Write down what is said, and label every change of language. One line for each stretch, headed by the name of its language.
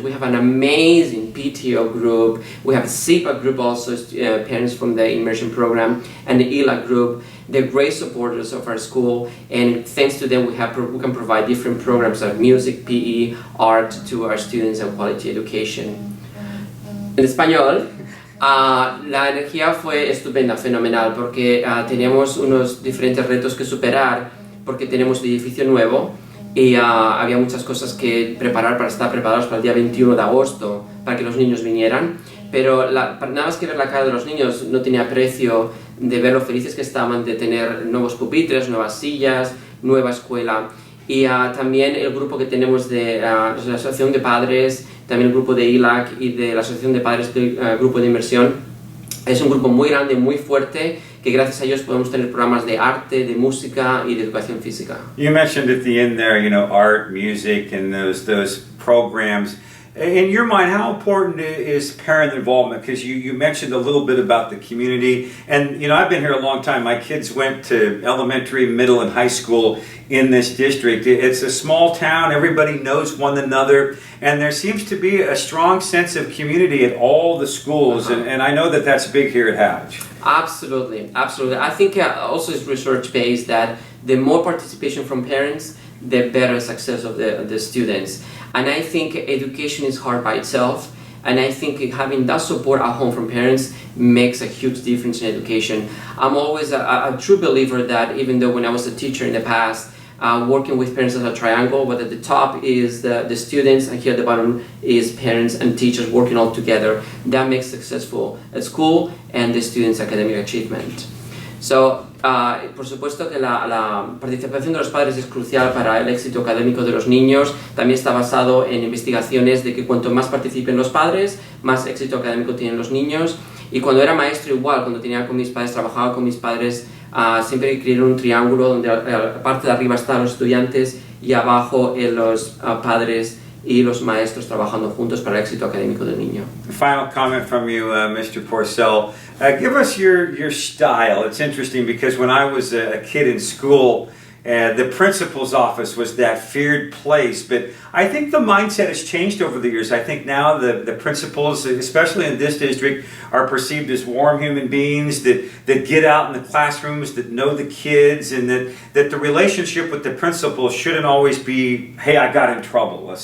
English: We have an amazing PTO group. We have a SIPA group also, parents from the immersion program, and the ELA group. They're great supporters of our school, and thanks to them we can provide different programs like music, PE, art to our students, and quality education.
Spanish: En español, la energía fue estupenda, fenomenal, porque teníamos unos diferentes retos que superar, porque tenemos el edificio nuevo y había muchas cosas que preparar para estar preparados para el día 21 de agosto, para que los niños vinieran, pero nada más que ver la cara de los niños no tenía precio de ver lo felices que estaban de tener nuevos pupitres, nuevas sillas, nueva escuela. Y también el grupo que tenemos de la Asociación de Padres, también el grupo de ILAC y de la Asociación de Padres del Grupo de Inmersión. Es un grupo muy grande, muy fuerte, que gracias a ellos podemos tener programas de arte, de música y de educación física.
English: You mentioned at the end there, art, music, and those programs. In your mind, how important is parent involvement? Because you mentioned a little bit about the community, and I've been here a long time. My kids went to elementary, middle, and high school in this district. It's a small town. Everybody knows one another, and there seems to be a strong sense of community at all the schools, and I know that that's big here at Hatch. Absolutely, absolutely. I think also it's research-based that the more participation from parents, the better success of the students. And I think education is hard by itself, and I think having that support at home from parents makes a huge difference in education. I'm always a true believer that even though when I was a teacher in the past, working with parents as a triangle, but at the top is the students, and here at the bottom is parents and teachers working all together. That makes successful at school and the students' academic achievement.
Spanish: So, por supuesto que la participación de los padres es crucial para el éxito académico de los niños. También está basado en investigaciones de que cuanto más participen los padres, más éxito académico tienen los niños. Y cuando era maestro igual, cuando tenía con mis padres, trabajaba con mis padres, siempre crearon un triángulo donde la parte de arriba están los estudiantes y abajo los padres y los maestros trabajando juntos para el éxito académico del niño.
English: Final comment from you, Mr. Porcel. Give us your style. It's interesting because when I was a kid in school, the principal's office was that feared place, but I think the mindset has changed over the years. I think now the principals, especially in this district, are perceived as warm human beings that get out in the classrooms, that know the kids, and that the relationship with the principal shouldn't always be, hey, I got in trouble.